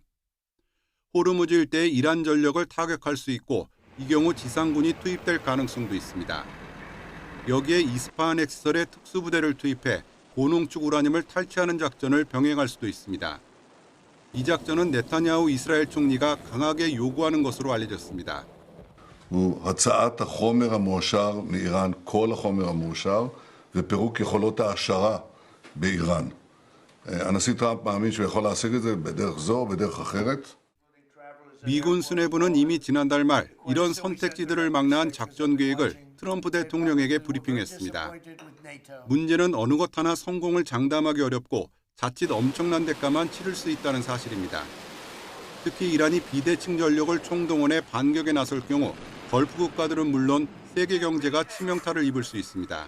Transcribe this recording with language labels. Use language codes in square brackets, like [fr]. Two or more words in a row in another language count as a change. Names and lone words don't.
[ko] 호르무즈 일대의 이란 전력을 타격할 수 있고 이 경우 지상군이 투입될 가능성도 있습니다. 여기에 이스파한 핵시설에 특수부대를 투입해 고농축 우라늄을 탈취하는 작전을 병행할 수도 있습니다. 이 작전은 네타냐후 이스라엘 총리가 강하게 요구하는 것으로 알려졌습니다. [he] הצעת החומר המאושר מאיראן, כל החומר המאושר, ופירוק יכולות ההעשרה באיראן. הנשיא טראמפ מאמין שהוא יכול להשיג את זה בדרך זו או בדרך אחרת. [ko] 미군 수뇌부는 이미 지난달 말 이런 선택지들을 망라한 작전 계획을 트럼프 대통령에게 브리핑했습니다. 문제는 어느 것 하나 성공을 장담하기 어렵고 자칫 엄청난 대가만 치를 수 있다는 사실입니다. 특히 이란이 비대칭 전력을 총동원해 반격에 나설 경우 걸프 국가들은 물론 세계 경제가 치명타를 입을 수 있습니다.